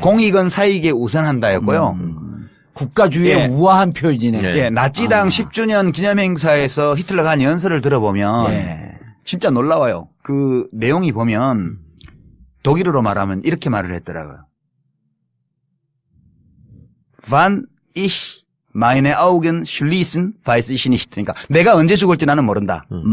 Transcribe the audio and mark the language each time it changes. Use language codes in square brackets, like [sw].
[ko] 공익은 사익에 우선한다였고요. 국가주의의 예. 우아한 표현이네. 예, 나치당 10주년 기념행사에서 히틀러가 한 연설을 들어보면 예. 진짜 놀라워요. 그 내용이 보면 독일어로 말하면 이렇게 말을 했더라고요. [de] Wann ich meine Augen schließen, weiß ich nicht. [ko] 그러니까 내가 언제 죽을지 나는 모른다.